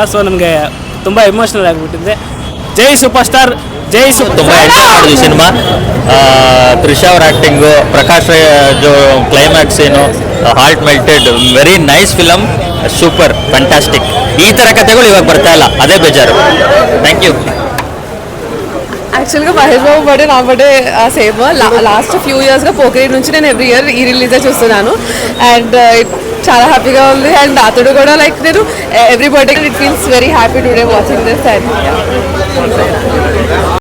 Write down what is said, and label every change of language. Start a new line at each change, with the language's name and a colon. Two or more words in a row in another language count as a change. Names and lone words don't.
Kannada: ಸೊ ನಮಗೆ ತುಂಬ ಎಮೋಷ್ನಲ್ ಆಗಿಬಿಟ್ಟಿದೆ. ಜೈ
English: super star,
Kannada: ಜೈ ತುಂಬ ಎಂಜಾಯ್ ಮಾಡಿದ್ವಿ ಸಿನಿಮಾ. ತ್ರಿಷಾ ಅವ್ರ ಆ್ಯಕ್ಟಿಂಗು, ಪ್ರಕಾಶ್ ರಾಜ್ ಕ್ಲೈಮ್ಯಾಕ್ಸ್ ಏನು,
English: heart melted, very nice film, super fantastic.
Kannada: ಈ ಥರ ಕಥೆಗಳು ಇವಾಗ ಬರ್ತಾ ಇಲ್ಲ, ಅದೇ ಬೇಜಾರು.
English: thank you.
Telugu: యాక్చువల్గా మహేష్ బాబు బర్త్డే నా బర్త్డే సేమ్
English: last few years
Telugu: పోకిరి నుంచి నేను
English: every year
Telugu: ఈ రిలీజే చూస్తున్నాను.
English: అండ్
Telugu: చాలా హ్యాపీగా ఉంది.
English: అండ్
Telugu: అతడు కూడా లైక్ నేను
English: every birthday it feels very happy today watching this. అండ్